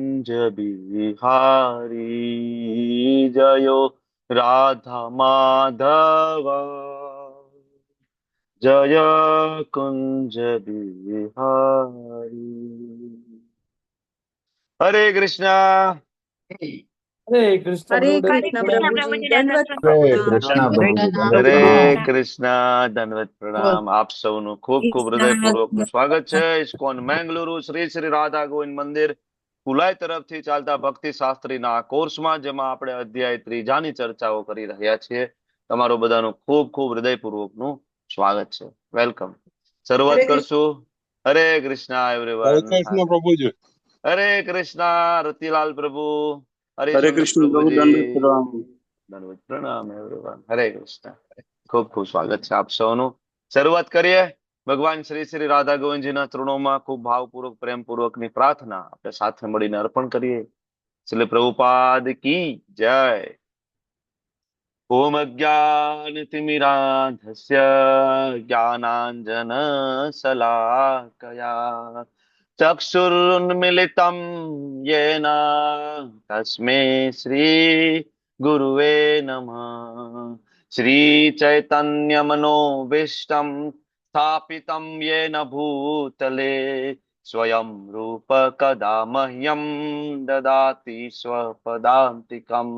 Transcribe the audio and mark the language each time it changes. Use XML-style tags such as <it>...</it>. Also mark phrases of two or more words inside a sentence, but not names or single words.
<hi>बिहारी जयो राधा माधव जय कुंज बिहारी। हरे कृष्णा। हरे कृष्ण हरे प्रभु कृष्ण कृष्ण प्रभु प्रभु जी जी, दंडवत दंडवत हरे प्रणाम। कृष्णा प्रणाम। प्रभु जी दंडवत हरे प्रणाम।</hi> <gu>કૃષ્ણ દંડવત પ્રણામ આપ સૌનું ખૂબ ખૂબ હૃદયપૂર્વકનું સ્વાગત છે ઇસ્કોન મેંગલુરુ શ્રી શ્રી રાધા ગોવિંદ મંદિર કુલાઈ તરફથી ચાલતા ભક્તિ શાસ્ત્રીના આ કોર્સમાં જેમાં આપણે અધ્યાય ત્રીજાની ચર્ચાઓ કરી રહ્યા છીએ તમારું બધાનું ખૂબ ખૂબ હૃદયપૂર્વકનું સ્વાગત છે વેલકમ શરૂઆત કરશું હરે કૃષ્ણ</gu> <hi>हरे</hi> <gu>એવરીવન</gu> <hi>कृष्णा प्रभु जी।</hi> <gu>હરે કૃષ્ણ રતિલાલ પ્રભુ</gu> <hi>हरे</hi> <gu>હરિચંદ્ર</gu> <hi>कृष्ण प्रभु</hi> <gu>પ્રભુજી</gu> <hi>दंडवत प्रणाम।</hi> <gu>દંડવત પ્રણામ એવરીવન હરે કૃષ્ણ ખૂબ ખૂબ સ્વાગત છે આપ સૌનું શરૂઆત કરીએ ભગવાન શ્રી શ્રી રાધા ગોવિંદજીના ચરણોમાં ખૂબ ભાવપૂર્વક પ્રેમપૂર્વકની પ્રાર્થના આપણે સાથે મળીને અર્પણ કરીએ શ્રીલ પ્રભુપાદ કી જય।</gu> <sa>ઓમ અજ્ઞાનતિમિરાંધસ્ય જ્ઞાનાંજન શલાકયા ચક્ષુરુન્મિલિतं येन तस्मै श्री गुरुवे नमः। श्री चैतन्य मनोभीष्टं स्थापितं येन भूतले स्वयं रूप कदा मह्यं ददाति स्वपदान्तिकम्।</sa>